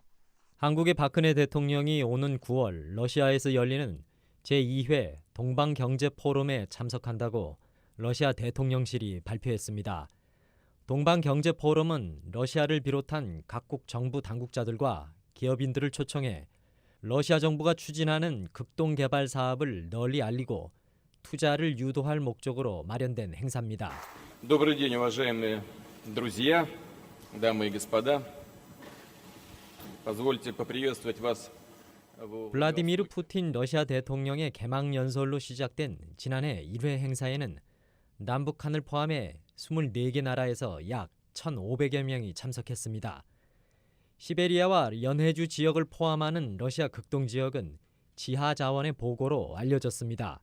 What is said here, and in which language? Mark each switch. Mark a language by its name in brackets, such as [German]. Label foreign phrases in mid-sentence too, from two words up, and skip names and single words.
[Korean] 한국의 박근혜 대통령이 오는 9월 러시아에서 열리는 제2회 동방경제포럼에 참석한다고 러시아 대통령실이 발표했습니다. 동방경제포럼은 러시아를 비롯한 각국 정부 당국자들과 기업인들을 초청해 러시아 정부가 추진하는 극동개발 사업을 널리 알리고 투자를 유도할 목적으로 마련된 행사입니다. [Russian] Добрый день, уважаемые друзья, дамы и господа. Позвольте поприветствовать вас. [Korean] 블라디미르 푸틴 러시아 대통령의 개막 연설로 시작된 지난해 1회 행사에는 남북한을 포함해 24개 나라에서 약 1,500여 명이 참석했습니다. 시베리아와 연해주 지역을 포함하는 러시아 극동 지역은 지하 자원의 보고로 알려졌습니다.